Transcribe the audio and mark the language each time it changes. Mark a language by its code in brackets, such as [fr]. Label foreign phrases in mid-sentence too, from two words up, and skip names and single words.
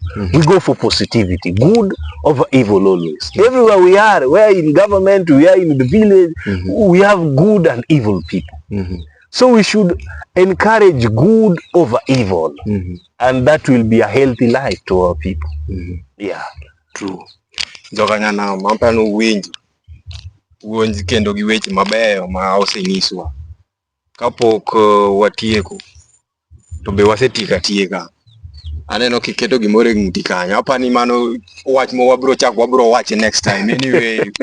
[en] We go for positivity, good over evil always. Everywhere we are in government, we are in the village, we have good and evil people. So we should encourage good over evil, and that will be a healthy life to our people. Yeah, true. [luo] Joganyana mampano winji wuonj kendo gi weche mabeyo ma osenyiswa. Kapok watieko to be wasetieko atieka. Aneno kiketo gimoro e ng'uti kanyo. Apani mano wach ma wabro wache [en] next time.